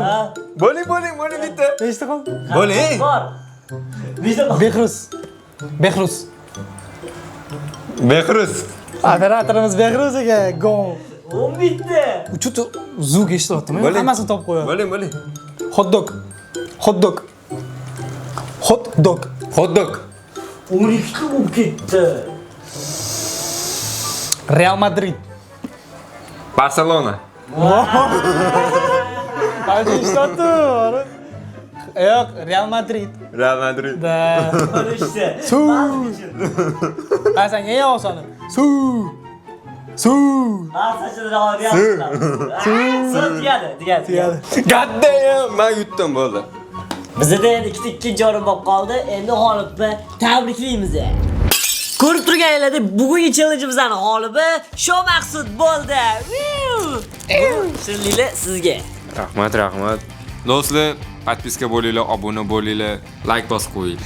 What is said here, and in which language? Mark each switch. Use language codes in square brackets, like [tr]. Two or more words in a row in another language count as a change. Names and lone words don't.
[uz] Ha. Bo'ling bitta. Nechta qoldi? Bo'ling. Bor. Nechta qoldi? Behruz. Behruz. Behruz. Operatorimiz Behruz aka. Gol. 11 ta. Uchut zug eshityaptimi? Bo'ling. Hammasini topib qo'yadi. Bo'ling. [en] Hot dog. Hot dog. Hot dog. Hot dog. [uz] 12 ta bo'lib ketdi. Real Madrid. Barcelona. Qancha eshityapti? Yo'q, Real Madrid. Real Madrid. Da. 13 ta. Hasan eng osoni. Suv. Suv. Ha, sachini javob berasizlar. Tugadi. [en] God damn. [uz] Men yutdim bo'ldi. Bizda endi ikkinchi o'rin bo'lib qoldi. Endi g'olibni tabriklaymiz. Ko'rib turganinglardek, bugungi challengeimizning g'olibi Shomaxsud bo'ldi. Shirinliklar sizga. Rahmat. Do'stlar, podpiska bo'linglar, obuna bo'linglar, like bosib qo'ying.